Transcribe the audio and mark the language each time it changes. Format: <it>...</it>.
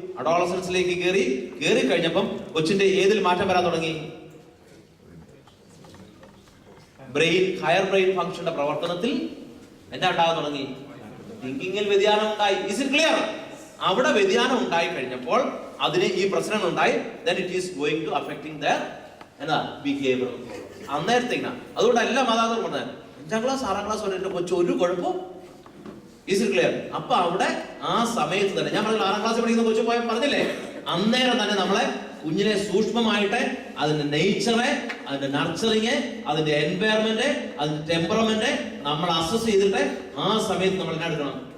<ml>അഡോളസൻസിലേക്ക് കയറി കഴിഞ്ഞപ്പം കൊച്ചിന്റെ ഏതിൽ മാറ്റം വരാൻ തുടങ്ങി? ഹയർ ബ്രെയിൻ ഫംഗ്ഷന്റെ പ്രവർത്തനത്തിൽ എന്താ ഉണ്ടാകാൻ തുടങ്ങി? തിങ്കിങ്ങിൽ വ്യതിയാനം ഉണ്ടായി.</ml> <en>Is it clear?</en> <ml>അവിടെ വ്യതിയാനം ഉണ്ടായി കഴിഞ്ഞപ്പോൾ അതിന് ഈ പ്രശ്നങ്ങൾ ഉണ്ടായി.</ml> <en>then it is going to affecting their എന്താ behaviour.</en> <ml>അന്നേരത്തേക്കാണ്. അതുകൊണ്ട് എല്ലാ മാതാപിതാക്കളും പറഞ്ഞത് 5ാം ക്ലാസ് 6ാം ക്ലാസ് വരെ കൊച്ചു ഒരു കുഴപ്പം.</ml> <en>Is it clear?</en> <ml>അപ്പൊ അവിടെ ആ സമയത്ത് തന്നെ ഞാൻ പറഞ്ഞ 6ാം ക്ലാസ് പഠിക്കുന്ന കൊച്ചു പോയ പറഞ്ഞില്ലേ, അന്നേരം തന്നെ നമ്മളെ കുഞ്ഞിനെ സൂക്ഷ്മമായിട്ട് അതിന്റെ നേച്ചറെ, അതിന്റെ നർച്ചറിങ്, അതിന്റെ എൻവയറമെന്റ്, അതിന്റെ ടെമ്പറമെന്റ് നമ്മൾ അസസ് ചെയ്തിട്ട് ആ സമയത്ത് നമ്മൾ എന്നാ എടുക്കണം?</ml>